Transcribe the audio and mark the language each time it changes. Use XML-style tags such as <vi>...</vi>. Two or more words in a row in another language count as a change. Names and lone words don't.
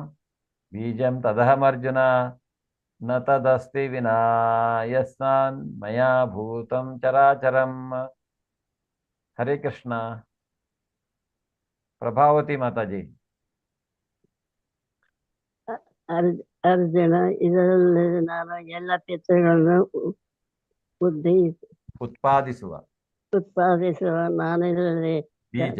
<sa>ಬೀಜಂ ತದಹಮರ್ಜುನ ನ ತದಸ್ತಿ ವಿನಾ ಯಸ್ಮಾನ್ ಮಯಾ ಭೂತಂ ಚರಾಚರಂ. ಹರೇ ಕೃಷ್ಣ.</sa> <kn>ಪ್ರಭಾವತಿ ಮಾತಾಜಿ. ಅರ್ಜುನ, ಇದರಲ್ಲಿ ನಾನು ಎಲ್ಲ ಪಿತೃಗಳನ್ನು ಉತ್ಪಾದಿಸುವ ನಾನು ಇದರಲ್ಲಿ ಬೀಜ.</kn>